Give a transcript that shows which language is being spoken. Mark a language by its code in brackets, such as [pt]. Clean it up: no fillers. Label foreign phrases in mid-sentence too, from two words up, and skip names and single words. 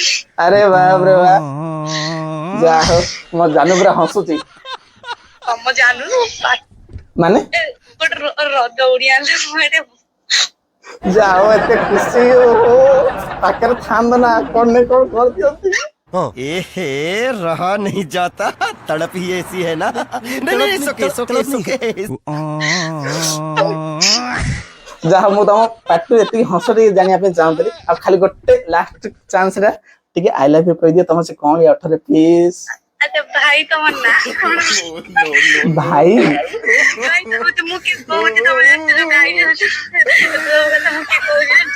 [or] ଆରେ ବାପ ରେ ବାପ ଯାହା ହଉ ମୋ ଜାନୁ ପୁରା ହସୁଛି ତମ ଜାଣୁନୁ ମାନେ ଗୋଟେ ଦୌଡି ଆଣିଲେ ମୁଁ ଏଠି ଯାହା ହଉ ଏତେ ଖୁସି ଓହୋ ପାଖରେ ଥାନ୍ତା ନା କଣ ନାଇଁ କଣ କରିଦିଅନ୍ତି [hi] एहे रहा नहीं जाता तड़प ही ऐसी है ना नहीं नहीं सुके सुके सुके [or] ଯାହା ମୁଁ ତମ ପାଟିରୁ ଏତିକି ହସ ଟିକେ ଜାଣିବା ପାଇଁ ଚାହୁଁଥିଲି ଆଉ ଖାଲି ଗୋଟେ [en] last chance [or] ଟା ଟିକେ [en] I love you [or] କହିଦିଅ ତମ ସେ କଣ ଅଠରେ ପ୍ଲିଜ ଆଚ୍ଛା ଭାଇ ତମ ନା କଣ ଭାଇ ଭାଇ ମୁଁ କି କହୁଛି ତମେ ଜାଣିଛ ଯୋଉ ଗାଇ ଯାଉଛ ଯୋଉ କଥା ମୁଁ କି କହୁଛି ଜାଣିଛ